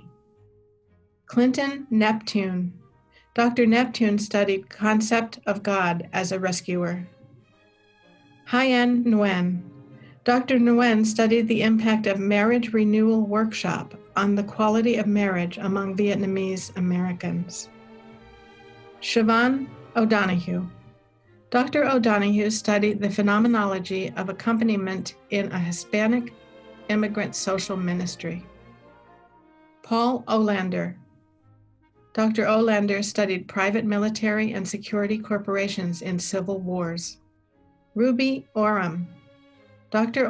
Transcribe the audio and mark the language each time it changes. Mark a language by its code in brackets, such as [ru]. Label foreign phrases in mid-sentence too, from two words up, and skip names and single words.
[en] Clinton Neptune. Dr. Neptune studied concept of God as a rescuer. Hien Nguyen. Dr. Nguyen studied the impact of marriage renewal workshop on the quality of marriage among Vietnamese Americans. Siobhan O'Donoghue. Dr. O'Donoghue studied the phenomenology of accompaniment in a Hispanic immigrant social ministry. Paul Olander. Dr. Olander studied private military and security corporations in civil wars. Ruby Oram. Dr.